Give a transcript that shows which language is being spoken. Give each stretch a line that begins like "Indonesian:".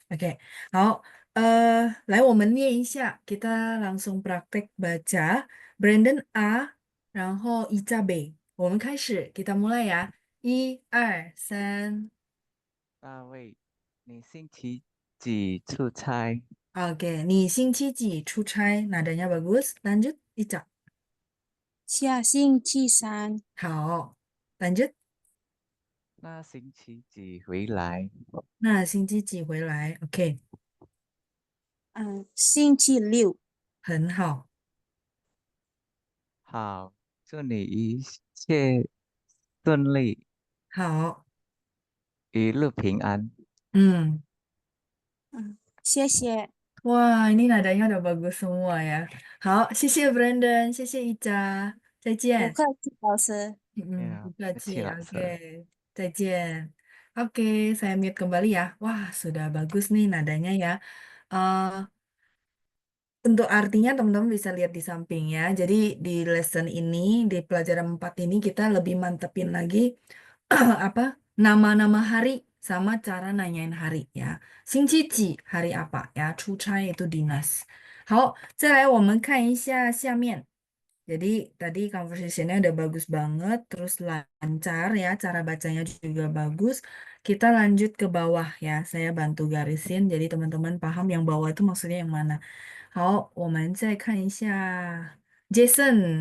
Chinese: Oke, 好，来我们念一下.
Indonesian: Kita langsung praktek baca.
Chinese: Brandon A, 然后Ica B. 我们开始,
Indonesian: kita mulai ya. 1、2、3.
Chinese: 大卫，你星期几出差？ Oke, 你星期几出差?
Indonesian: Nadanya bagus. Lanjut,
Chinese: Ica. 下星期三，好, lanjut. 那星期几回来？那星期几回来?Oke, 星期六，很好. 好，祝你一切顺利，好，一路平安。嗯，谢谢，
Indonesian: wah, ini nadanya udah bagus semua ya.
Chinese: 好，谢谢 Brandon，谢谢 Ica，再不见。客气，老师。不哎呀，客气。客气老师。 Oke，再见。
Indonesian: Oke, saya mute kembali ya. Wah, sudah bagus nih nadanya ya. Eh, Untuk artinya teman-teman bisa lihat di samping ya. Jadi di lesson ini, di pelajaran 4 ini kita lebih mantepin lagi apa nama-nama hari sama cara nanyain hari ya. 星期几 hari apa ya? 出差 itu dinas.
Chinese: 好，再来我们看一下下面.
Indonesian: Jadi tadi conversation-nya udah bagus banget, terus lancar ya, cara bacanya juga bagus. Kita lanjut ke bawah ya, saya bantu garisin, jadi teman-teman paham yang bawah itu maksudnya yang mana.
Chinese: 好，我们再看一下 Jason.